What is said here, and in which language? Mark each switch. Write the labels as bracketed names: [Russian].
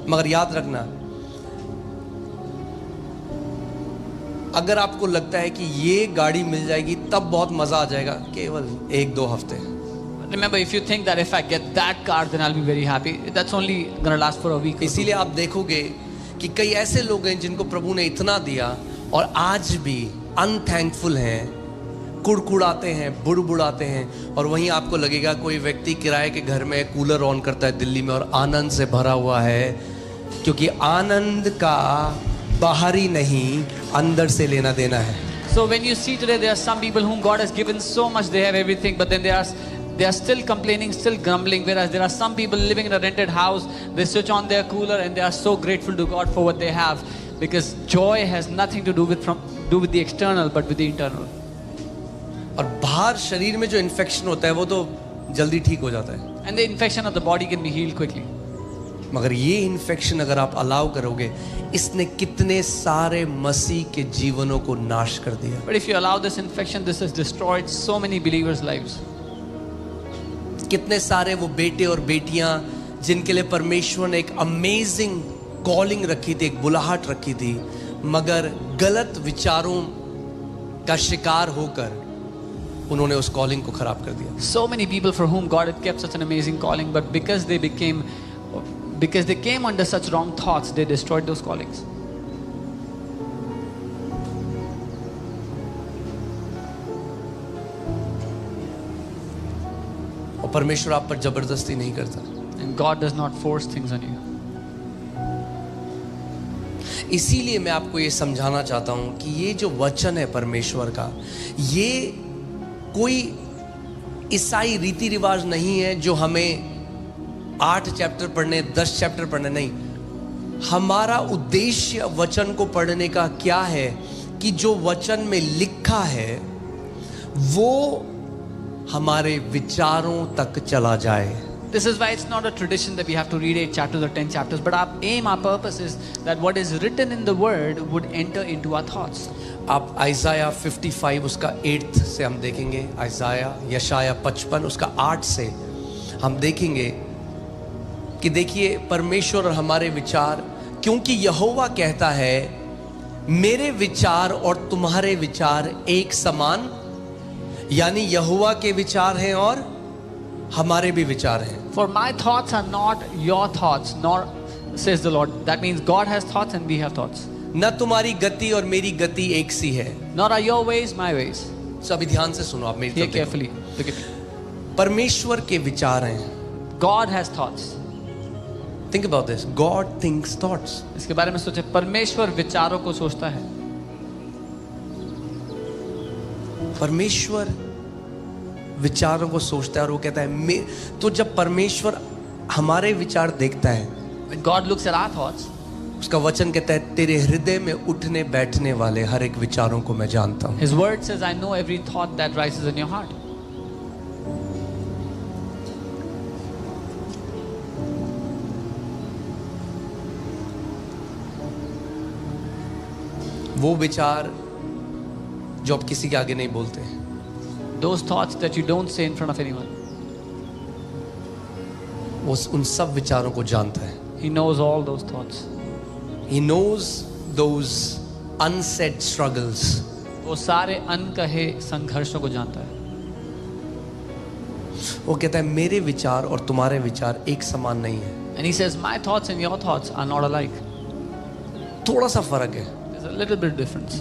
[Hindi] मगर याद रखना, अगर आपको लगता है कि ये गाड़ी मिल जाएगी तब बहुत मजा आ जाएगा, केवल 1-2 हफ्ते. [English] Remember, if you think that if I get that car, then I'll be very happy, that's only gonna last for a week. [Hindi] इसीलिए आप देखोगे कि कई ऐसे लोग हैं जिनको प्रभु ने इतना दिया और आज भी अनथैंकफुल हैं, कुड़कुड़ाते हैं, बुड़बुड़ाते हैं. और वहीं आपको लगेगा कोई व्यक्ति किराए के घर में कूलर ऑन करता है दिल्ली में और आनंद से भरा हुआ है, क्योंकि आनंद का बाहरी नहीं, अंदर से लेना देना है। [English] So when you see today, there are some people whom God has given so much, they have everything, but then they are still complaining, still grumbling. Whereas there are some people living in a rented house, they switch on their cooler and they are so grateful to God for what they have, because joy has nothing to do with the external, but with the internal. [Hindi] और बाहर शरीर में जो infection होता है वो तो जल्दी ठीक हो जाता है, [English] And the infection of the body can be healed quickly. [Hindi] मगर ये इन्फेक्शन अगर आप अलाउ करोगे, इसने कितने सारे मसीह के जीवनों को नाश कर दिया। [English] But if you allow this infection, this has destroyed so many believers' lives. [Hindi] कितने सारे वो बेटे और बेटियां जिनके लिए परमेश्वर ने एक अमेजिंग कॉलिंग रखी थी, एक बुलाहट रखी थी, मगर गलत विचारों का शिकार होकर उन्होंने उस कॉलिंग को खराब कर दिया। [English] So many people for whom God had kept such an amazing calling, but because they came under such wrong thoughts, they destroyed those callings. [Hindi] और परमेश्वर आप पर जबरदस्ती नहीं करता। [English] And God does not force things on you. [Hindi] इसीलिए मैं आपको ये समझाना चाहता हूं कि ये जो वचन है परमेश्वर का, ये कोई ईसाई रीति रिवाज नहीं है जो हमें 8 चैप्टर पढ़ने, 10 चैप्टर पढ़ने, नहीं। हमारा उद्देश्य वचन को पढ़ने का क्या है कि जो वचन में लिखा है वो हमारे विचारों तक चला जाए। [English] This is why it's not a tradition that we have to read 8 chapters or 10 chapters, but our aim, our purpose is that what is written in the word would enter into our thoughts. [Hindi] आप आइज़ाया 55 उसका 8 से हम देखेंगे, यशाया 55 उसका 8 से हम देखेंगे कि देखिए परमेश्वर और हमारे विचार, क्योंकि यहोवा कहता है मेरे विचार और तुम्हारे विचार एक समान, यानी यहोवा के विचार हैं और हमारे भी विचार हैं। [English] For my thoughts are not your thoughts, nor says the Lord. That means God has thoughts and we have thoughts. [Hindi] न तुम्हारी गति और मेरी गति एक सी है। [English] Nor are your ways my ways. [Hindi] तो अभी ध्यान से सुनो, आप मेरी [English] Hear [Hindi] तरफ देखो। [English] carefully. Look at me. [Hindi] परमेश्वर के विचार हैं। [English] God has thoughts. Think about this. God thinks thoughts. [Hindi] इसके बारे में सोचे, परमेश्वर विचारों को सोचता है। परमेश्वर विचारों को सोचता है और वो कहता है तो जब परमेश्वर हमारे विचार देखता है, [English] When God looks at our thoughts, [Hindi] उसका वचन कहता है तेरे हृदय में उठने बैठने वाले हर एक विचारों को मैं जानता हूं। [English] His word says, I know every thought that rises in your heart. [Hindi] वो विचार जो आप किसी के आगे नहीं बोलते, [English] Those thoughts that you don't say in front of anyone. [Hindi] वो उन सब विचारों को जानता है। [English] He knows all those thoughts. He knows those unsaid struggles. [Hindi] वो सारे अनकहे संघर्षों को जानता है। वो कहता है मेरे विचार और तुम्हारे विचार एक समान नहीं है, [English] And he says, my thoughts and your thoughts are not alike. [Hindi] थोड़ा सा फर्क है। [English] There's a little bit difference.